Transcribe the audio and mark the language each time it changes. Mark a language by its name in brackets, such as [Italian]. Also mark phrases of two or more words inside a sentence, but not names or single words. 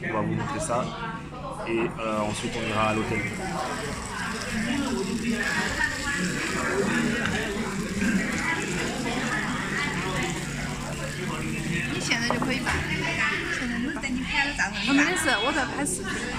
[French] On va vous montrer ça. Et ensuite on ira à l'hôtel. [Chinese] 你现在就可以办，现在就是等你拍了账号。没事，我在拍视频。